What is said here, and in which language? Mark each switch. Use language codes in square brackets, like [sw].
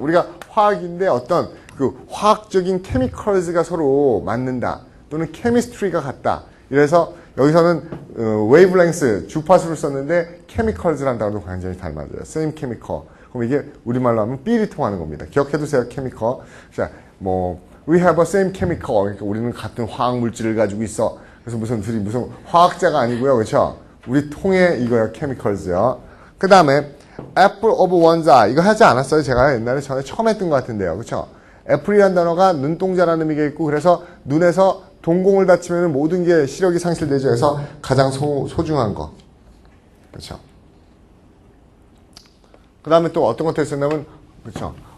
[ko] 우리가 화학인데 어떤 그 화학적인 chemicals가 서로 맞는다. 또는 chemistry가 같다. 이래서 여기서는 wavelength, 주파수를 썼는데 chemicals라는 단어도 굉장히 잘 맞아요. [en] same chemical. [ko] 그럼 이게 우리말로 하면 삘이 통하는 겁니다. 기억해두세요, chemical. [en] 자, we have a same chemical. [ko] 그러니까 우리는 같은 화학 물질을 가지고 있어. 그래서 무슨 화학자가 아니고요, 그렇죠? 우리 통에 이거요, chemicals요. 그 다음에 [en] apple of one's eye. [ko] 이거 하지 않았어요? 제가 전에 처음 했던 것 같은데요, 그렇죠? 애플이라는 단어가 눈동자라는 의미가 있고 그래서 눈에서 동공을 다치면 모든 게 시력이 상실되죠. 그래서 가장 소중한 거. 그렇죠. 그 다음에 또 어떤 것들 쓰냐면, 그렇죠.